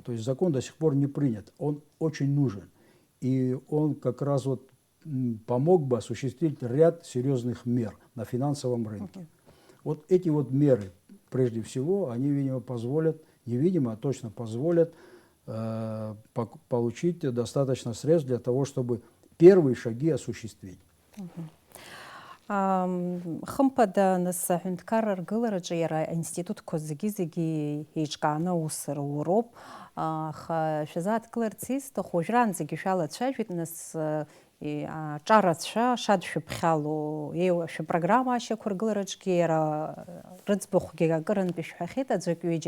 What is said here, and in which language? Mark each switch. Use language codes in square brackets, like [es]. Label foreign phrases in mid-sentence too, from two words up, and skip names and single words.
[ru] То есть закон до сих пор не принят, он очень нужен. И он как раз вот помог бы осуществить ряд серьезных мер на финансовом рынке. Вот эти вот меры, прежде всего, они, видимо, позволят, невидимо, а точно позволят получить достаточно средств для того, чтобы первые шаги осуществить. [ab] Хымпада нас ҳәынҭқарра ргылараҿы иара аинститутқәа зегьы еиҿкааны аус руроуп. Аха шәазааҭгыларц изҭаху уажәраанӡагьы шәалацәажәеит, нас ҿарацәа шадшәыԥхьало еиуашәа-программа ашьақәыргылараҿгьы иара рыӡбахәгьы акырынтәи шәҳәахьеит аӡәк ҩыџьак.